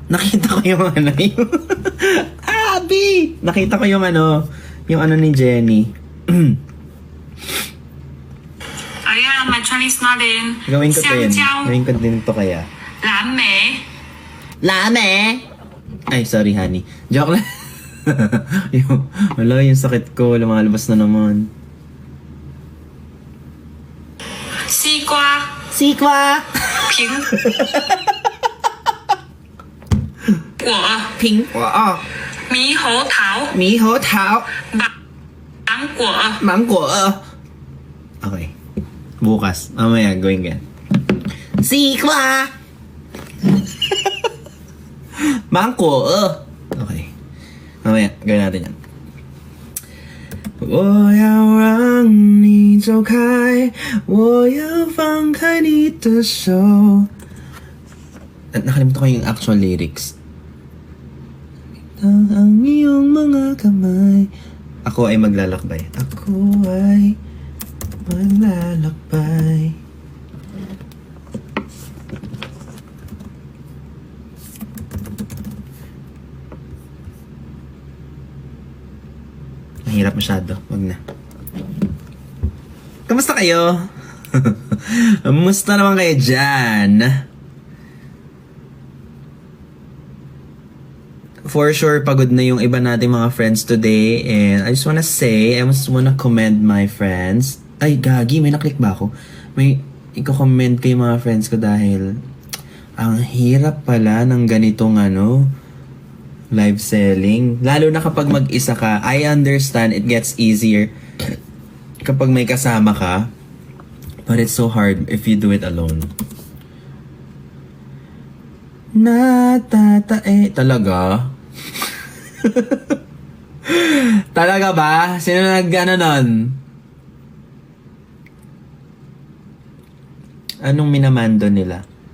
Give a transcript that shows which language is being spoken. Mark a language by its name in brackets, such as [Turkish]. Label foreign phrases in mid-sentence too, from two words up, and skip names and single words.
[Filipino] Nakita ko yung ano yung Abi! Nakita ko yung ano ni Jenny. Ayan, [English] my Chinese not in. [Filipino] Gawin ko din to kaya. Lame! Ay, sorry honey. Joke lang. Wala, yung sakit ko. Lumalabas na naman. Sikwa. Ping. [Chinese] 苹果猕猴桃芒果 Okay. [Filipino] Bukas. Mamaya, gawin ka. Sikwa! Mangko. Okay. Mamaya, gawin natin yan. [Chinese] 我要让你走开我要放开你的手 [Filipino] At nakalimutan ko yung actual lyrics. Ang iyong mga kamay. Ako ay maglalakbay. Mahirap masyado. Wag na. Kamusta kayo? Kamusta naman kayo dyan? [English] For sure, [Filipino] pagod na yung iba nating mga friends today. [English] And I just wanna say, I just wanna commend my friends. [Filipino] Ay, gagi, may naklik ba ako? May i-comment kay mga friends ko dahil ang hirap pala ng ganitong live selling. Lalo na kapag mag-isa ka. [English] I understand it gets easier [Filipino] kapag may kasama ka. [English] But it's so hard if you do it alone. [Filipino] Talaga? Talaga ba? Sino nun? Anong minamando nila?